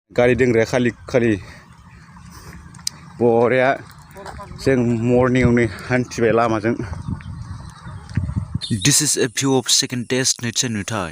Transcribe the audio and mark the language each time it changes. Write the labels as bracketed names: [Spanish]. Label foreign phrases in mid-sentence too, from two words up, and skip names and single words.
[Bodo] गारि दोनग्राया खालि बरिया जों मर्निंआवनो हान्थिबाय लामाजों। [English] This is a view of second destination नुथाय।